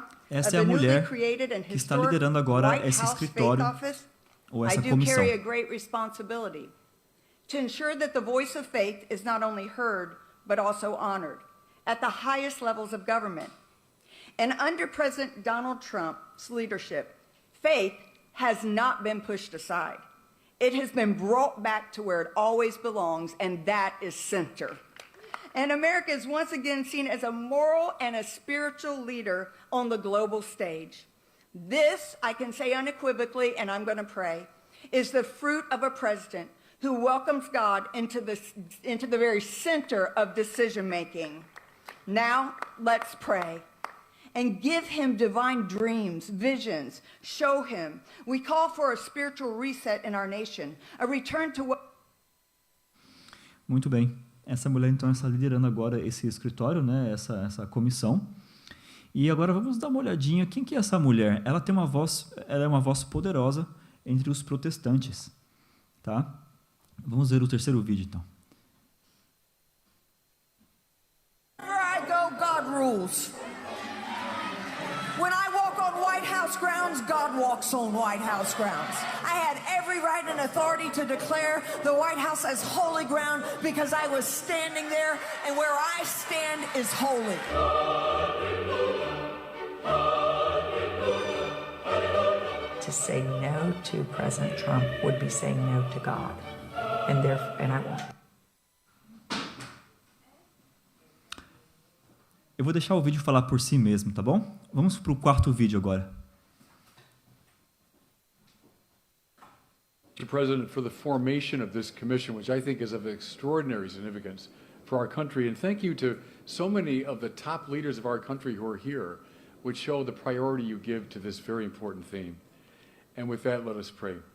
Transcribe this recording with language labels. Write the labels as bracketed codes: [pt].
[pt] Essa é a mulher que está liderando agora esse escritório ou essa comissão. [en] To ensure that the voice of faith is not only heard, but also honored at the highest levels of government. And under President Donald Trump's leadership, faith has not been pushed aside. It has been brought back to where it always belongs, and that is center. And America is once again seen as a moral and a spiritual leader on the global stage. This, I can say unequivocally, and I'm going to pray, is the fruit of a president who welcomes God into the very center of decision-making. Now, let's pray and give him divine dreams, visions, show him. We call for a spiritual reset in our nation, a return to what... [pt] Muito bem. Essa mulher, então, está liderando agora esse escritório, né? Essa comissão. E agora vamos dar uma olhadinha. Quem que é essa mulher? Ela tem uma voz, ela é uma voz poderosa entre os protestantes, tá? Vamos ver o terceiro vídeo, então. [en] Wherever I go, God rules. When I walk on White House grounds, God walks on White House grounds. I had every right and authority to declare the White House as holy ground because I was standing there, and where I stand is holy. To say no to President Trump would be saying no to God. And I won't. [pt] Eu vou deixar o vídeo falar por si mesmo, tá bom? Vamos para o quarto vídeo agora. [en] Mr. President, for the formation of this commission, which I think is of extraordinary significance for our country, and thank you to so many of the top leaders of our country who are here, which show the priority you give to this very important theme. And with that, let us pray.